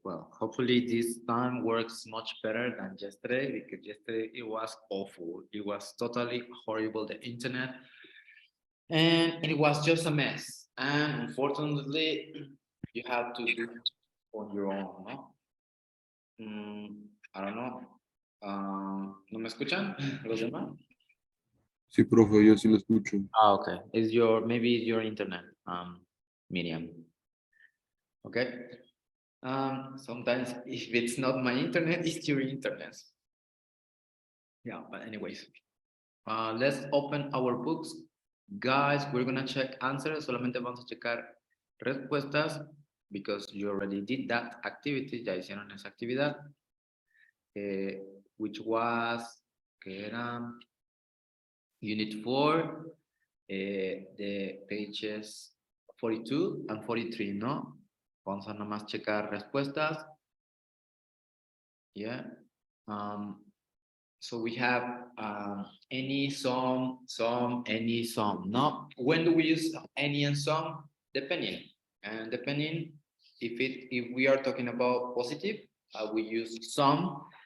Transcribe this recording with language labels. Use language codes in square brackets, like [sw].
[en] Well, hopefully this time works much better than yesterday because yesterday it was awful. It was totally horrible, the internet, and it was just a mess. And unfortunately, you have to do it on your own, no? I don't know. [es] ¿No me escuchan los demás? Sí, profe, yo sí lo escucho. [en] Ah, okay. Is your maybe it's your internet, medium. Okay. Sometimes if it's not my internet, it's your internet. Yeah, but anyways, let's open our books. Guys, we're gonna check answers. [es] Solamente vamos a checar respuestas [en] because you already did that activity. [es] Ya hicieron esa actividad. [en] Eh, which was, [es] que era [en] Unit 4, the pages 42 and 43, ¿no? [es] Vamos a nomás checar respuestas. [en] Yeah. Um, so we have any, some, any, some. No. When do we use any and some? Depending. And depending if we are talking about positive, we use some.